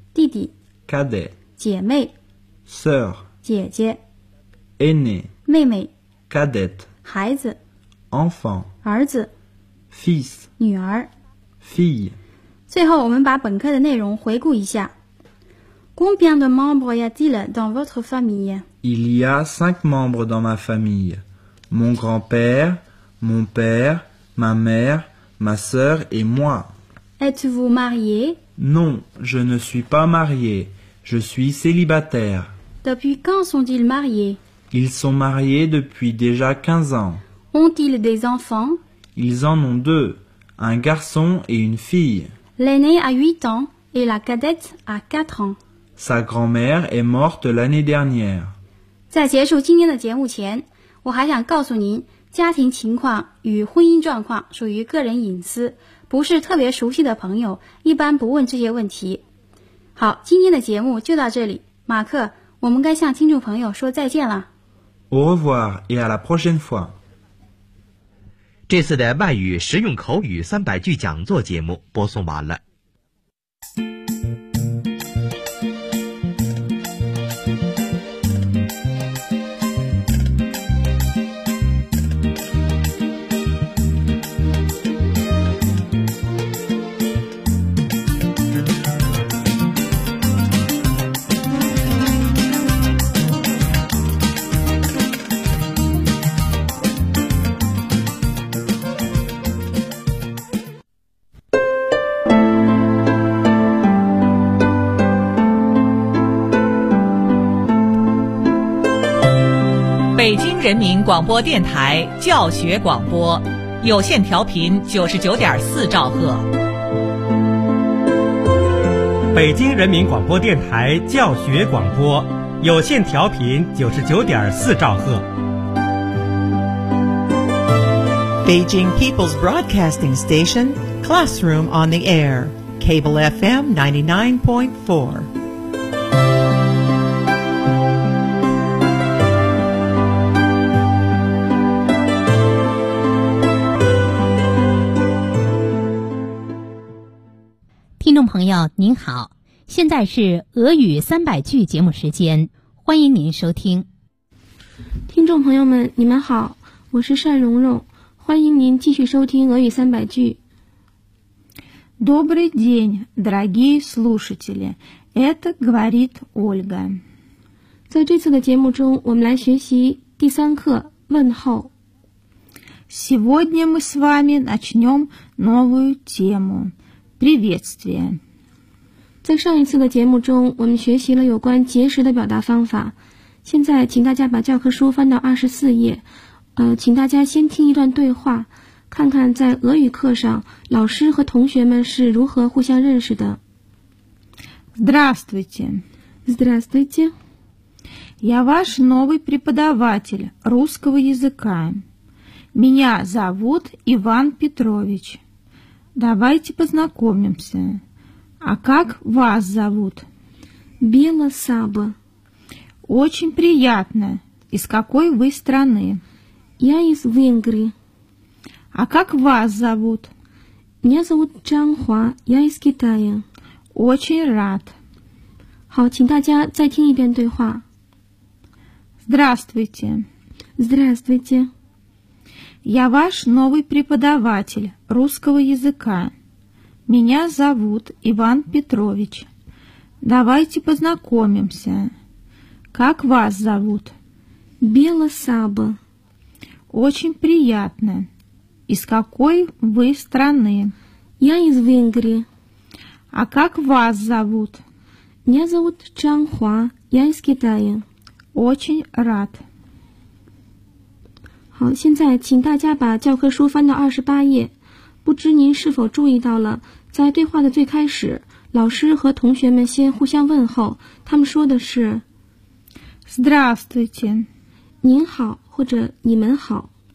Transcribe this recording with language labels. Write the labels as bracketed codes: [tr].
[zh] 弟弟 [fr] Cadet [zh] 姐妹 [fr] Sœur [zh] 姐姐 [fr] Aîné [zh] 妹妹 [fr] Cadet [zh] 孩子 [fr] Enfant, [zh] 儿子 [fr] fils, [zh] 女儿 [fr] fille. 最后我们把本课的内容回顾一下。 Combien de membres y a-t-il dans votre famille? Il y a 5 membres dans ma famille. Mon grand-père, mon père, ma mère, ma sœur et moi. Êtes-vous marié? Non, je ne suis pas marié. Je suis célibataire. Depuis quand sont-ils mariés? Ils sont mariés depuis déjà 15 ans. Ont-ils des enfants? Ils en ont deux, un garçon et une fille. L'aîné a 8 ans et la cadette a 4 ans. Sa grand-mère est morte l'année dernière. [zh] 在结束今天的节目前，我还想告诉您，家庭情况与婚姻状况属于个人隐私，不是特别熟悉的朋友，一般不问这些问题。好，今天的节目就到这里，马克，我们该向听众朋友说再见了。 Au revoir et à la prochaine fois. 这次的外语实用口语300句讲座节目播送完了。北京人民广播电台教学广播，有线调频99.4兆赫。北京人民广播电台教学广播，有线调频99.4兆赫。 [en] Beijing People's Broadcasting Station Classroom on the air, Cable FM 99.4. [zh] 朋友您好，现在是俄语三百句节目时间，欢迎您收听。听众朋友们你们好，我是善蓉蓉，欢迎您继续收听俄语三百句。 [ru] Добрый день, дорогие слушатели, это говорит Ольга. [zh] 在这次的节目中我们来学习第三课问候。 [ru] Сегодня мы с вами начнем новую темуPriviestvie. [zh] 在上一次的节目中我们学习了有关结识的表达方法，现在请大家把教科书翻到24页，请大家先听一段对话，看看在俄语课上老师和同学们是如何互相认识的。 [ru] Здравствуйте. Здравствуйте. Я ваш новый преподаватель русского языка. Меня зовут Иван Петрович. Давайте познакомимся. А как вас зовут? Бела Саба. Очень приятно. Из какой вы страны? Я из Венгрии. А как вас зовут? Меня зовут Чан Хуа, я из Китая. Очень рад. [zh] 好，请大家再听一遍对话。 [ru] Здравствуйте. Здравствуйте. Я ваш новый преподаватель русского языка. Меня зовут Иван Петрович. Давайте познакомимся. Как вас зовут? Бела Саба. Очень приятно. Из какой вы страны? Я из Венгрии. А как вас зовут? Меня зовут Чан Хуа, я из Китая. Очень рад. [zh] 好，现在请大家把教科书翻到28页。不知您是否注意到了，在对话的最开始，老师和同学们先互相问候，他们说的是 [ru] Здравствуйте. [zh] 您好，或者你们好。